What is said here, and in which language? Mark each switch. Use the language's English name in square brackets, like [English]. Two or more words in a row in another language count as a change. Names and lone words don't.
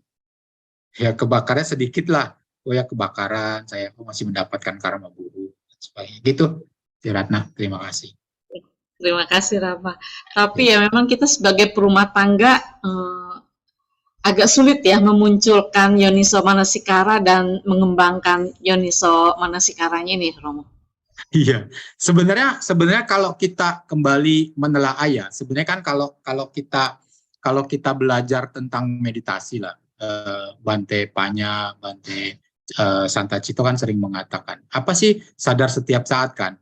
[Indonesian] Ya kebakarnya sedikit lah. Oh ya kebakaran, saya masih mendapatkan karma buruk. Gitu. Ratna, terima kasih. Terima kasih, Rama. Tapi ya memang kita sebagai perumah tangga agak sulit ya memunculkan [Pali] yoniso manasikara [Indonesian] dan mengembangkan [Pali] yoniso manasikaranya [Indonesian] ini, Romo. Iya, sebenarnya kalau kita kembali menelaah ya, sebenarnya kan kalau kita belajar tentang meditasi lah, Bante Panya, Bante Santacito kan sering mengatakan, apa sih sadar setiap saat kan?